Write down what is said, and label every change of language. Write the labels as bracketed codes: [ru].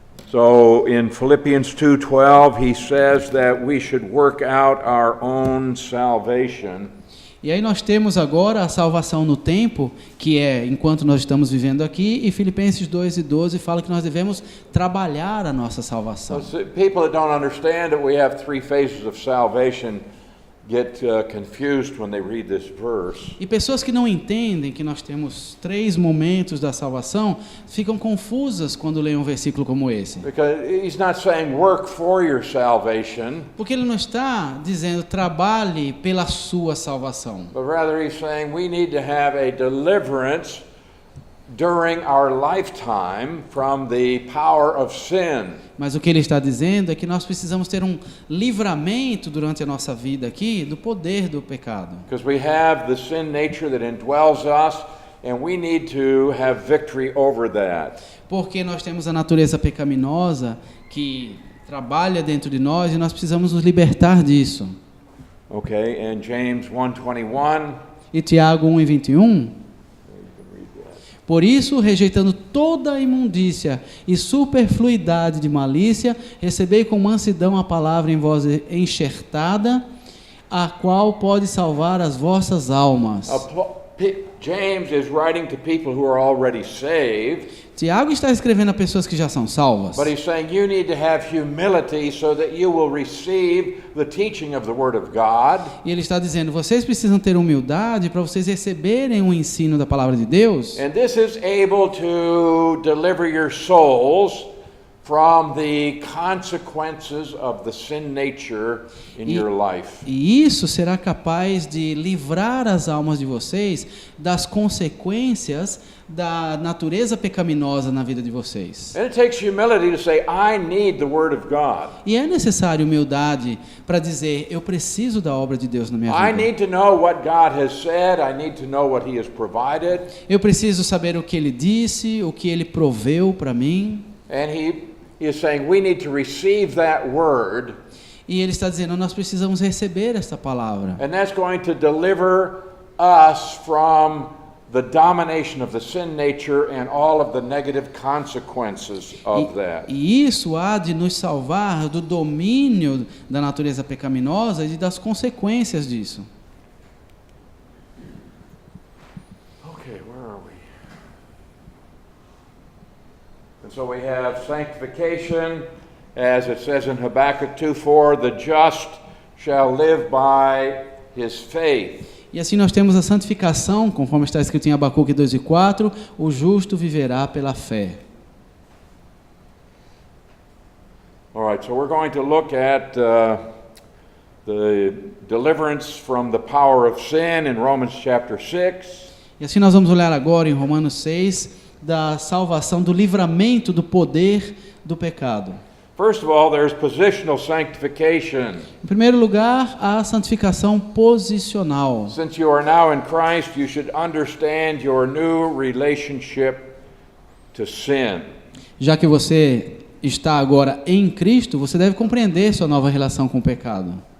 [en] So in Philippians 2:12, he says that we should work out our own salvation. [pt] E aí nós temos agora a salvação no tempo, que é enquanto nós estamos vivendo aqui, e Filipenses 2:12 fala que nós devemos trabalhar a nossa salvação. [en] People that don't understand that we have 3 phases of salvation get confused when they read this verse. [pt] E pessoas que não entendem que nós temos 3 momentos da salvação ficam confusas quando leem um versículo como esse. [en] Because he's not saying work for your salvation, [pt] Porque ele não está dizendo trabalhe pela sua salvação. [en] but rather he's saying we need to have a deliverance during our lifetime from the power of sin. [pt] Mas o que ele está dizendo é que nós precisamos ter um livramento durante a nossa vida aqui do poder do pecado. [en] Because we have the sin nature that indwells us, and we need to have victory over that. [pt] Porque nós temos a natureza pecaminosa que trabalha dentro de nós e nós precisamos nos libertar disso. [en] Okay, and James 1:21. [pt] E Tiago 1:21. Por isso, rejeitando toda a imundícia e superfluidade de malícia, recebei com mansidão a palavra em vós enxertada, a qual pode salvar as vossas almas. [en] James is writing to people who are already saved. [pt] Tiago está escrevendo a pessoas que já são salvas. [en] But he's saying you need to have humility so that you will receive the teaching of the Word of God. [pt] E ele está dizendo, vocês precisam ter humildade para vocês receberem o ensino da palavra de Deus. [en] And this is able to deliver your souls from the consequences of the sin nature in your life. [pt] E isso será capaz de livrar as almas de vocês das consequências da natureza pecaminosa na vida de vocês. [en] And it takes humility to say, I need the Word of God. [pt] E é necessário humildade para dizer, eu preciso da obra de Deus na minha [en] I [pt] vida. [en] need to know what God has said. I need to know what He has provided. [pt] Eu preciso saber o que Ele disse, o que Ele proveu para mim. [en] And He is saying we need to receive that Word. [pt] E Ele está dizendo, nós precisamos receber esta palavra. [en] And that's going to deliver us from the domination of the sin nature and all of the negative consequences of that. [pt] E isso há de nos salvar do domínio da natureza pecaminosa e das consequências disso. [en] Okay, where are we? And so we have sanctification, as it says in Habakkuk 2:4, the just shall live by his faith. [pt] E assim nós temos a santificação, conforme está escrito em Abacuque 2:4, o justo viverá pela fé. [en] All right, so we're going to look at the deliverance from the power of sin in Romans chapter 6. [pt] E assim nós vamos olhar agora em Romanos 6, da salvação, do livramento do poder do pecado. [en] First of all, there's positional sanctification. [pt] Em primeiro lugar, a santificação posicional. [en] Since you are now in Christ, you should understand your new relationship to sin. [pt] Já que você está agora em Cristo, você deve compreender sua nova relação com o pecado.